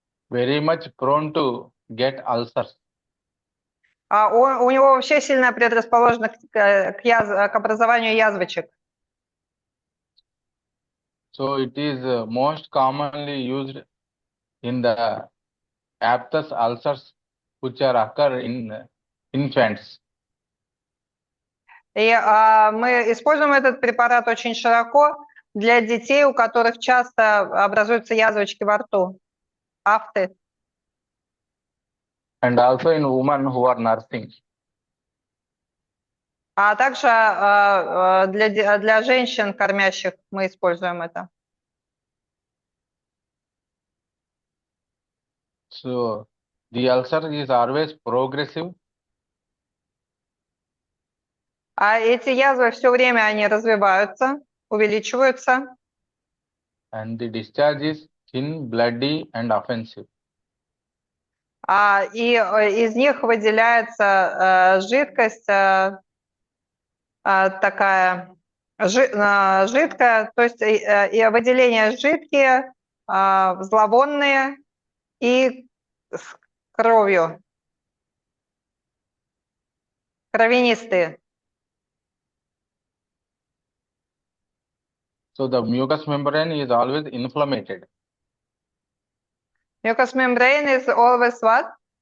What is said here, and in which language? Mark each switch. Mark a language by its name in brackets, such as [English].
[English] Very much prone to get ulcers. [Russian] У него вообще сильная предрасположенность к образованию язвочек. [English] So it is most commonly used in the aphthous ulcers which occur in infants. [Russian] И мы используем этот препарат очень широко для детей, у которых часто образуются язвочки во рту. Афты. [English] And also in women who are nursing. [Russian] А также для женщин, кормящих, мы используем это. [English] So the ulcer is always progressive. [Russian] А эти язвы все время они развиваются, увеличиваются. [English] And the discharge is thin, bloody and offensive. [Russian] И из них выделяется жидкость такая жидкая, то есть и выделения жидкие, зловонные и с кровью, кровянистые. [English] So the mucous membrane is always inflamed. Mucous membrane is always what?